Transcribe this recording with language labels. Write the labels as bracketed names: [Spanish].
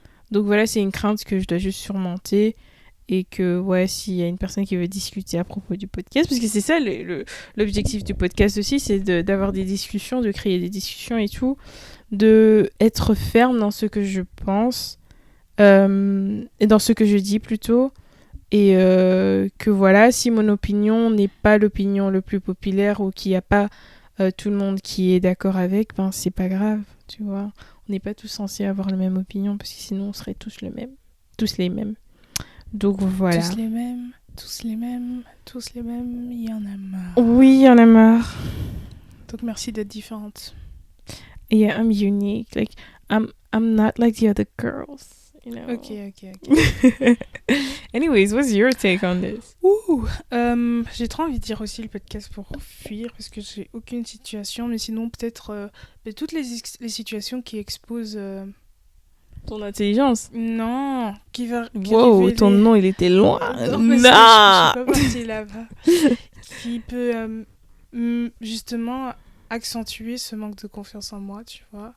[French] Donc voilà, c'est une crainte que je dois juste surmonter. Et que, ouais, s'il y a une personne qui veut discuter à propos du podcast, parce que c'est ça l'objectif du podcast aussi, c'est d'avoir des discussions, de créer des discussions et tout, de être ferme dans ce que je pense, et dans ce que je dis plutôt, et que voilà, si mon opinion n'est pas l'opinion le plus populaire ou qu'il n'y a pas tout le monde qui est d'accord avec, ben c'est pas grave, tu vois. On n'est pas tous censés avoir la même opinion, parce que sinon on serait tous les mêmes. Donc voilà. Tous les mêmes, il y en a marre. Oui, il y en a marre. Donc merci d'être différente. [English] Yeah, I'm unique. Like, I'm not like the other girls, you know. Ok. Anyways, what's your take on this? [French] J'ai trop envie de dire aussi le podcast pour fuir, parce que j'ai aucune situation, mais sinon peut-être toutes les situations qui exposent... Ton intelligence. Non, qui Wow, révèle... ton nom, il était loin. Non, parce que je suis pas partie là-bas. Qui peut justement accentuer ce manque de confiance en moi, tu vois.